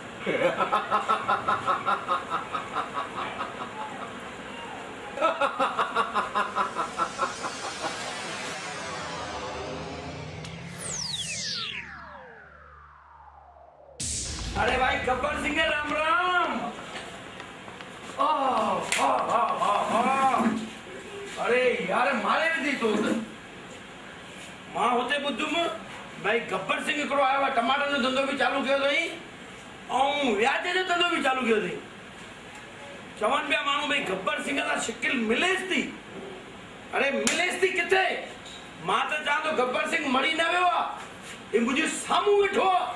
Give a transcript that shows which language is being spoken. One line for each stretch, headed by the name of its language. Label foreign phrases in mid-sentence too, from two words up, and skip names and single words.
Sindhi: अरे भाई गब्बर सिंह राम राम। अरे यार मारे दी तो मां होते बुद्धुम भाई गब्बर सिंह हिकिड़ो आयो आहे टमाटर जो धंधो बि चालू कयो अथई ऐं व्याज जो धंधो बि चालू कयो अथई। चवनि पिया माण्हू भई गब्बर सिंह सां शिकिल मिलेसि थी। अरे मिलेसि थी किथे? मां त चवां थो गब्बर सिंह मरी न वियो आहे, ही मुंहिंजे साम्हूं वेठो आहे।